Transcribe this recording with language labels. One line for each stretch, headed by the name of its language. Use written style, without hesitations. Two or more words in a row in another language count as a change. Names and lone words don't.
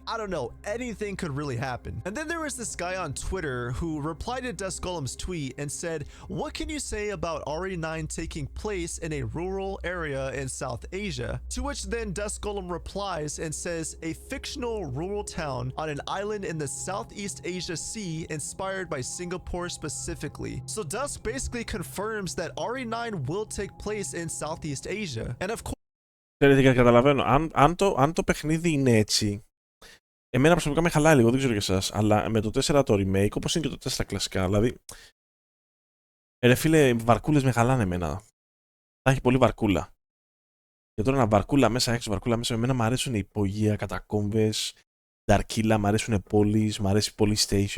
English: I don't know, anything could really happen. And then there was this guy on Twitter who replied to Dust Golem's tweet and said, "What can you say about RE9 taking place in a rural area in South Asia?" To which then Dust Golem replies and says, "A fictional rural town on an island in the Southeast Asia Sea inspired by Singapore specifically." So Dusk basically confirms that RE9 will take place in Southeast Asia. And of course...
Greek: Ξέρετε και καταλαβαίνω, αν το παιχνίδι είναι έτσι, εμένα προσωπικά με χαλάει λίγο, δεν ξέρω για εσάς, αλλά με το 4 το remake, όπως είναι και το 4 κλασικά, δηλαδή, ρε φίλε, βαρκούλες με χαλάνε εμένα. Θα έχει πολύ βαρκούλα. Και τώρα ένα βαρκούλα μέσα, έξω βαρκούλα μέσα. Εμένα μου αρέσουν οι υπογεία, κατακόμβες, νταρκίλα, μου αρέσουν πόλεις, μου αρέσει πολύ station.